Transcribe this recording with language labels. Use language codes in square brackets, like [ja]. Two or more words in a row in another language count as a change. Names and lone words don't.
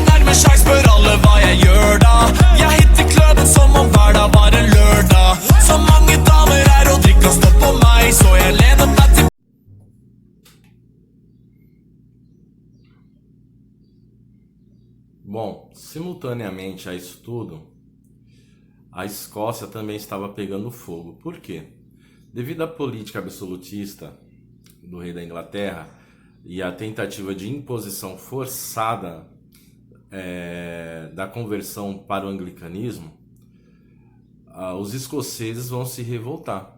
[no] med sjekk, spør alle hva jeg gjør da. Jeg hitter kløden som om hver dag var en lørdag. Så mange damer her og drikker og står på meg, så jeg lener meg til. [pt] Bom, simultaneamente a isso tudo, a Escócia também estava pegando fogo. Por quê? Devido à política absolutista do rei da Inglaterra e à tentativa de imposição forçada da conversão para o anglicanismo, os escoceses vão se revoltar.